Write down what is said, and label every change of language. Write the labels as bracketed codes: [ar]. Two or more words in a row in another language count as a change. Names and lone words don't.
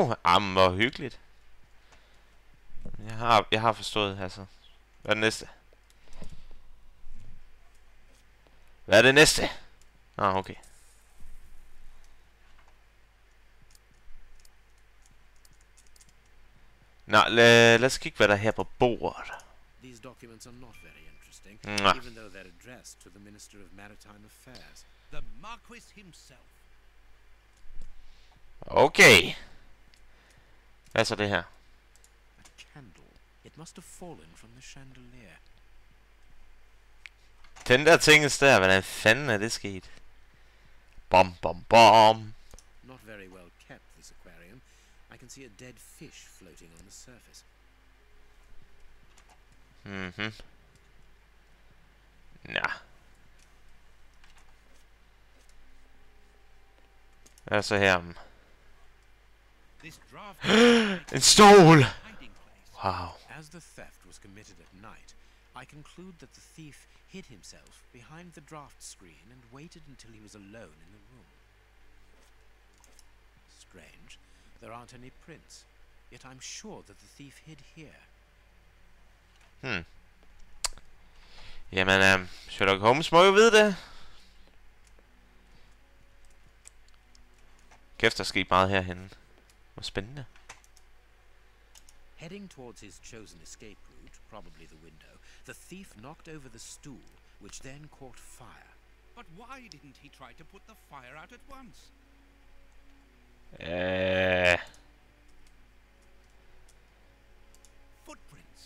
[da] Hvor hyggeligt. Jeg har forstået, altså. Hvad er det næste? Hvad er det næste? Okay. Nå, lad os kigge, hvad der er her på bordet. [en] These documents are not very interesting, Mwah. even though they're addressed to the Minister of Maritime Affairs. The Marquis himself. [da] Okay. Hvad er så det her? [en] A candle. It must have fallen from the chandelier. [da] Den der tinges der, hvordan fanden er det sket? Bom. [en] Not very well kept, this aquarium. I can see a dead fish floating on the surface. [da] Nå. Hvad er så her? [en] This draft [da] En stol! [en] hiding place. Wow. As the theft was committed at night, I conclude that the thief hid himself behind the draft screen and waited until he was alone in the room. Strange. There aren't any prints. Yet I'm sure that the thief hid here. [da] Jamen, Sherlock Holmes må jo vide det. Kæft, der skete meget herhenne. Hvor spændende. [en] Heading towards his chosen escape route, probably the window, the thief knocked over the stool which then caught fire. But why didn't he try to put the fire out at once? Footprints.